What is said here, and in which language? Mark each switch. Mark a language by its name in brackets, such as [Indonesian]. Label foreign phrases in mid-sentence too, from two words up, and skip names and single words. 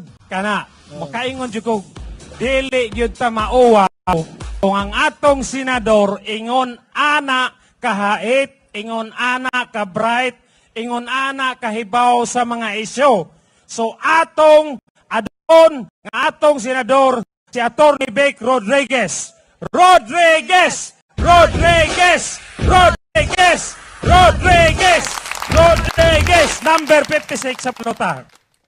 [Cebuano] Kana, makaingon jud ko, dili gyud ta mauwa kung ang atong senador ingon ana kahait, ingon ana ka bright, ingon ana kahibaw sa mga isyu. So atong adon nga atong senador si Atty. Vic Rodriguez. Rodriguez! Rodriguez! Rodriguez! Rodriguez! Rodriguez! Number 56 sa pelota.